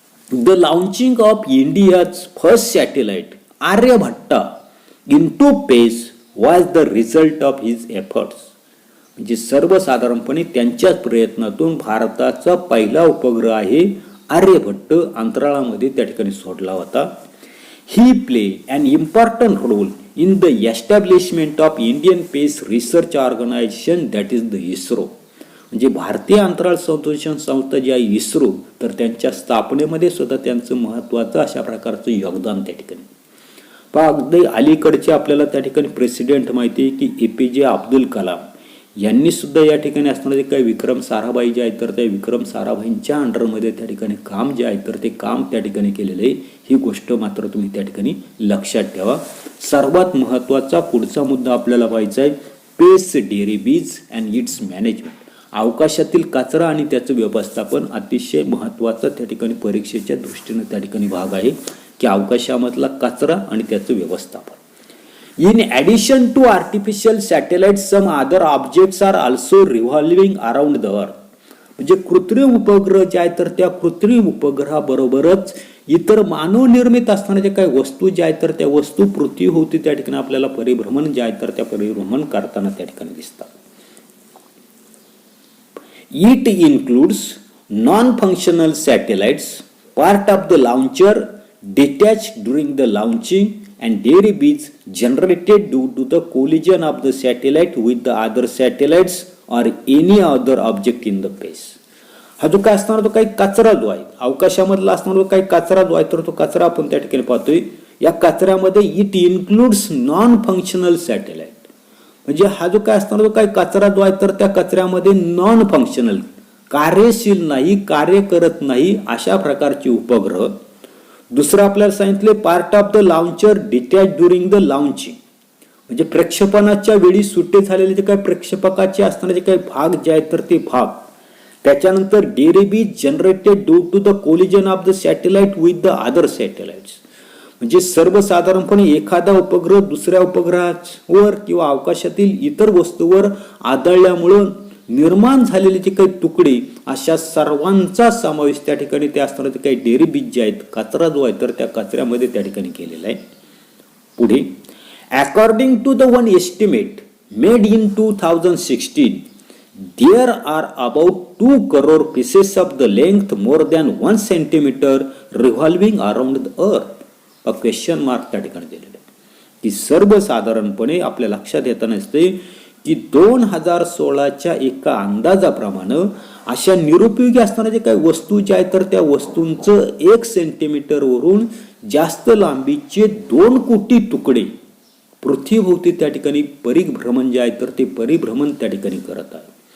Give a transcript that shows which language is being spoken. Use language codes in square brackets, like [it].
[en] The launching of India's first satellite Aryabhata into space was the result of his efforts. [mr] म्हणजे सर्वसाधारणपणे त्यांच्याच प्रयत्नातून भारताचा पहिला उपग्रह आहे आर्यभट्ट अंतराळामध्ये त्या ठिकाणी सोडला होता. [en] He play an important role in the establishment of Indian space research organisation that is the ISRO. [mr] म्हणजे भारतीय अंतराळ संशोधन संस्था जी आहे इस्रो तर त्यांच्या स्थापनेमध्ये सुद्धा त्यांचं महत्त्वाचं अशा प्रकारचं योगदान त्या ठिकाणी. पण अगदी अलीकडचे आपल्याला त्या ठिकाणी प्रेसिडेंट माहिती आहे की APJ अब्दुल कलाम यांनी सुद्धा या ठिकाणी असणारे काही विक्रम साराभाई जे आहेत तर त्या विक्रम साराभाईंच्या अंडरमध्ये त्या ठिकाणी काम जे आहे तर ते काम त्या ठिकाणी केलेलं आहे. ही गोष्ट मात्र तुम्ही त्या ठिकाणी लक्षात ठेवा. सर्वात महत्त्वाचा पुढचा मुद्दा आपल्याला पाहायचा आहे [en] Space debris and its management. [mr] अवकाशातील कचरा आणि त्याचं व्यवस्थापन अतिशय महत्त्वाचा त्या ठिकाणी परीक्षेच्या दृष्टीने त्या ठिकाणी भाग आहे की अवकाशामधला कचरा आणि त्याचं व्यवस्थापन. [en] In addition to artificial satellites, some other objects are also revolving around the earth. [mr] म्हणजे कृत्रिम उपग्रह जे आहेत तर त्या कृत्रिम उपग्रहाबरोबरच इतर मानवनिर्मित असणाऱ्या ज्या काही वस्तू ज्या आहेत तर त्या वस्तू पृथ्वीभोवती त्या ठिकाणी आपल्याला परिभ्रमण जे आहे तर त्या परिभ्रमण करताना त्या ठिकाणी दिसतात. [en] It includes non-functional satellites, part of the launcher, detached during the launching, and debris generated due to the collision of the satellite with the other satellites or any other object in the space. [mr] हा जो काय असणार तो काही कचरा जो आहे अवकाशामधला असणार तो काही कचरा जो आहे तर तो कचरा आपण त्या ठिकाणी पाहतोय. या कचऱ्यामध्ये [en] It includes non functional satellite. [mr] म्हणजे हा जो काय असणार तो काही कचरा जो आहे तर त्या कचऱ्यामध्ये नॉन फंक्शनल, कार्यशील नाही, कार्य करत नाही अशा प्रकारचे उपग्रह. दुसरं आपल्याला सांगितले [en] Part of the launcher detach during the launching. [mr] म्हणजे प्रक्षेपणाच्या वेळी सुट्टे झालेले जे काही प्रक्षेपकाचे असणारे जे काही भाग जे आहेत तर ते भाग. त्याच्यानंतर [en] Debris generated due to the collision of the satellite with the other satellites. [mr] म्हणजे सर्वसाधारणपणे एखादा उपग्रह दुसऱ्या उपग्रहावर किंवा अवकाशातील इतर वस्तूवर आदळल्यामुळं निर्माण झालेले जे काही तुकडे अशा सर्वांचा समावेश त्या ठिकाणी ते असणारे काही डेरिबीज जे आहेत कचरा जो आहे तर त्या कचऱ्यामध्ये त्या ठिकाणी केलेला आहे. पुढे [en] According to the one estimate made in 2016 there are about 2 crore pieces of the length more than 1 centimeter revolving around the earth. a question mark [mr] त्या ठिकाणी दिलेला आहे की सर्वसाधारणपणे आपल्या लक्षात येताना असते की 2016च्या एका अंदाजाप्रमाणे अशा निरुपयोगी असणाऱ्या जे काही वस्तू ज्या आहेत तर त्या वस्तूंचं 1 सेंटीमीटर वरून जास्त लांबीचे 2 कोटी तुकडे पृथ्वीभोवती त्या ठिकाणी परिभ्रमण जे आहे तर ते परिभ्रमण त्या ठिकाणी करत आहे.